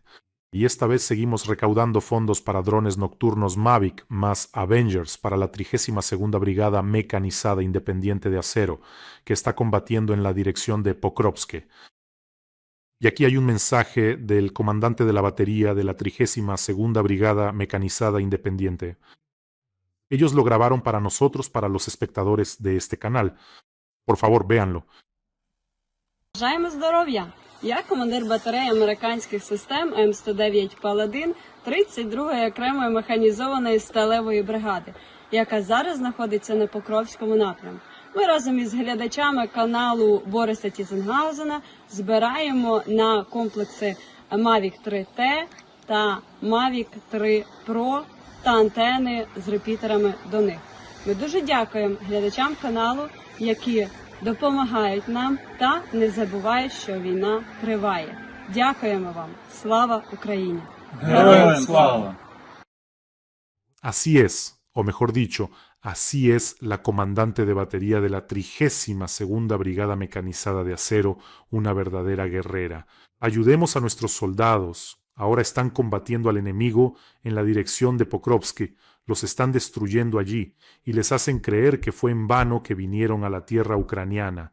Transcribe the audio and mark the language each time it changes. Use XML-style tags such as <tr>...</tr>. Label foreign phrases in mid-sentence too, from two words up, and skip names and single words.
<es>Y esta vez seguimos recaudando fondos para drones nocturnos Mavic más Avengers para la 32ª Brigada Mecanizada Independiente de Acero, que está combatiendo en la dirección de Pokrovsk. Y aquí hay un mensaje del comandante de la batería de la 32ª Brigada Mecanizada Independiente. Ellos lo grabaron para nosotros, para los espectadores de este canal. Por favor, véanlo.</es> <uk>Бажаємо здоров'я! Я командир батареї американських систем М109 Паладин 32-ї окремої механізованої сталевої бригади, яка зараз знаходиться на Покровському напрямку. Ми разом із глядачами каналу Бориса Тізенгаузена збираємо на комплекси Mavic 3T та Mavic 3 Pro та антени з репітерами до них. Ми дуже дякуємо глядачам каналу, які допомагають нам та не забувають, що війна триває. Дякуємо вам. Слава Україні! Героям слава!</uk> <es>Así es, o mejor dicho, así es la comandante de batería de la 32ª Brigada Mecanizada de Acero, una verdadera guerrera. Ayudemos a nuestros soldados, Ahora están combatiendo al enemigo en la dirección de Pokrovsky, los están destruyendo allí y les hacen creer que fue en vano que vinieron a la tierra ucraniana.</es>